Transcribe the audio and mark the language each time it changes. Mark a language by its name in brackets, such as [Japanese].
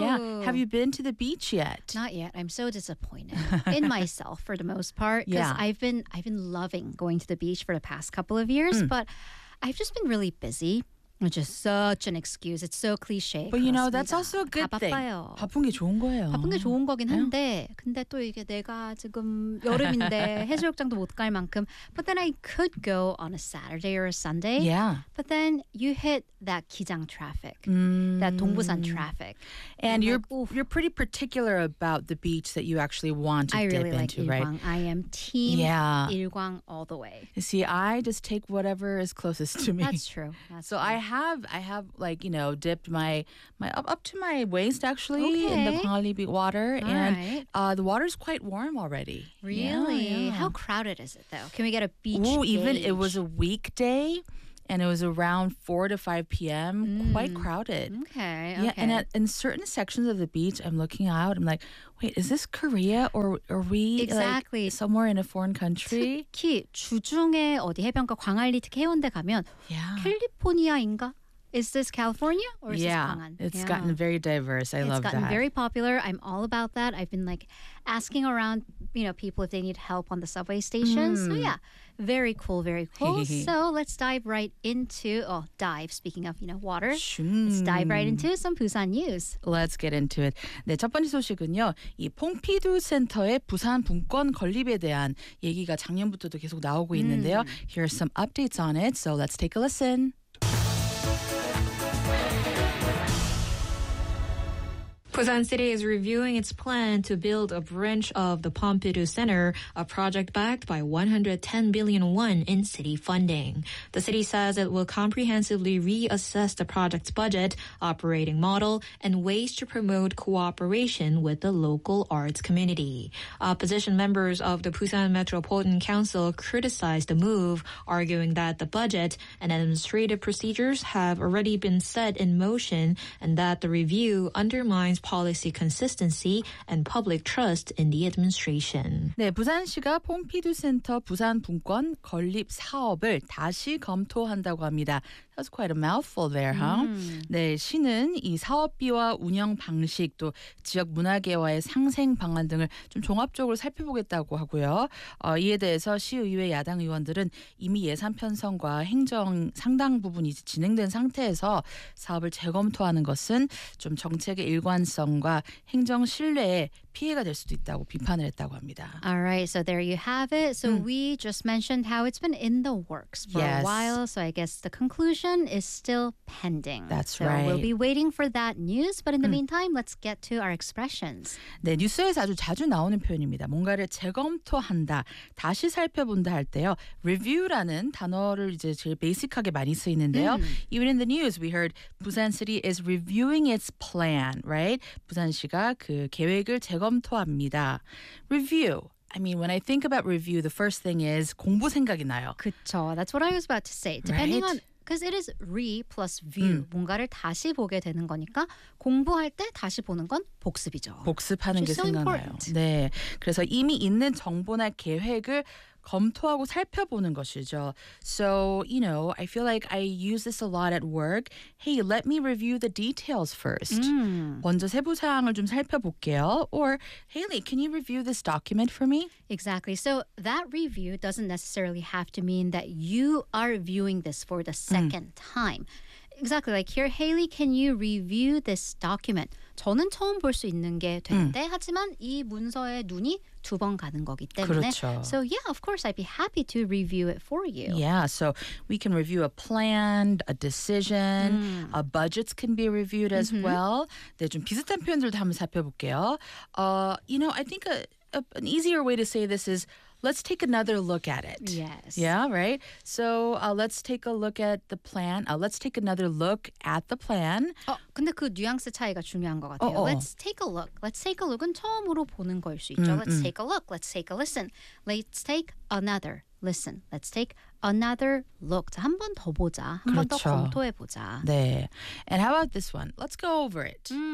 [English] Yeah. Have you been to the beach yet? Not yet. I'm so disappointed in myself for the most part. Yeah. I've been loving going to the beach for the past couple of years, but I've just been really busy, which is such an excuse. It's so cliche. But you know, that's also a good thing. [Korean] 바빠요. 바쁜 게 좋은 거예요. 바쁜 게 좋은 거긴 한데, yeah. 근데 또 이게 내가 지금 여름인데 해수욕장도 못 갈 만큼. [English] But then I could go on a Saturday or a Sunday. Yeah. But then you hit that 기장 traffic, that 동부산 traffic. And you're pretty particular about the beach that you actually want to really dip like into, [Korean] 일광. [English] Right? I am team Ilgwang all the way. You see, I just take whatever is closest to me. That's true. That's so true. I have like, you know, dipped my up to my waist, actually, okay. in the Gwangalibi water. All and right. The water's quite warm already. Really? Yeah, yeah. How crowded is it, though? Can we get a beach Ooh, gauge? Even it was a weekday, and it was around 4 to 5 p.m., quite crowded. Okay. Yeah, and in certain sections of the beach, I'm looking out, I'm like, wait, is this Korea, or are we exactly. like, somewhere in a foreign country? [Korean] 특히 주중에 어디 해변가 광안리 특히 해운대 가면 [English] yeah. [Korean] 캘리포니아인가? [English] Is this California or is yeah, this Gwangan? It's yeah. gotten very diverse. I it's love that. It's gotten very popular. I'm all about that. I've been like asking around, you know, people if they need help on the subway stations. Mm. So yeah, very cool, very cool. So let's dive right into, speaking of, you know, water. Let's dive right into some Busan news. Let's get into it. [Korean] 네, 첫 번째 소식은요. 이 퐁피두 센터의 부산 분권 건립에 대한 얘기가 작년부터도 계속 나오고 있는데요. [English] Here are some updates on it. So let's take a listen. Busan City is reviewing its plan to build a branch of the Pompidou Center, a project backed by 110 billion won in city funding. The city says it will comprehensively reassess the project's budget, operating model, and ways to promote cooperation with the local arts community. Opposition members of the Busan Metropolitan Council criticized the move, arguing that the budget and administrative procedures have already been set in motion and that the review undermines policy consistency and public trust in the administration. [Korean] 네, 부산시가 퐁피두 센터 부산 분권 건립 사업을 다시 검토한다고 합니다. [English] That's quite a mouthful there, huh? [Korean] 네, 시는 이 사업비와 운영 방식 또 지역 문화계와의 상생 방안 등을 좀 종합적으로 살펴보겠다고 하고요. 이에 대해서 시의회 야당 의원들은 이미 예산 편성과 행정 상당 부분이 진행된 상태에서 사업을 재검토하는 것은 좀 정책의 일관성과 행정 신뢰에 피해가 될 수도 있다고 비판을 했다고 합니다. [English] All right, so there you have it. So we just mentioned how it's been in the works for yes. a while. So I guess the conclusion is still pending. That's so right. So we'll be waiting for that news. But in the meantime, let's get to our expressions. [Korean] 네, 뉴스에서 아주 자주 나오는 표현입니다. 뭔가를 재검토한다, 다시 살펴본다 할 때요. Review라는 단어를 이제 제일 베이직하게 많이 쓰이는데요. [English] Even in the news, we heard Busan City is reviewing its plan, right? [Korean] 부산시가 그 계획을 재검토합니다. [English] Review. I mean, when I think about review, the first thing is [Korean] 공부 생각이 나요. 그쵸. [English] That's what I was about to say. Depending right? on, because it is re plus view. [Korean] 뭔가를 다시 보게 되는 거니까 공부할 때 다시 보는 건 복습이죠. 복습하는 [English] Which [Korean] 게 [English] so [Korean] 생각나요. [English] Important. [Korean] 네. 그래서 이미 있는 정보나 계획을 검토하고 살펴보는 것이죠. [English] So, you know, I feel like I use this a lot at work. Hey, let me review the details first. [Korean] 먼저 세부 사항을 좀 살펴볼게요. [English] Or, Haley, can you review this document for me? Exactly. So that review doesn't necessarily have to mean that you are viewing this for the second time. Exactly. Like here, Haley, can you review this document? [Korean] 저는 처음 볼 수 있는 게 된대. 하지만 이 문서에 눈이 두 번 가는 거기 때문에. 그렇죠. [English] So yeah, of course, I'd be happy to review it for you. Yeah, so we can review a plan, a decision, a budget can be reviewed as well. [Korean] 네, 좀 비슷한 표현들도 한번 살펴볼게요. [English] You know, I think an easier way to say this is Let's take another look at it. Yes. Yeah, right? So let's take a look at the plan. Let's take another look at the plan. [Korean] 근데 그 뉘앙스 차이가 중요한 것 같아요. [English] Let's take a look. Let's take a look은 [Korean] 처음으로 보는 걸 수 있죠. [English] Let's take a look. Let's take a listen. Let's take another listen. Let's take another look. [Korean] 자, 한 번 더 보자. 한 번 더 검토해 보자. [English] 네. And how about this one? Let's go over it.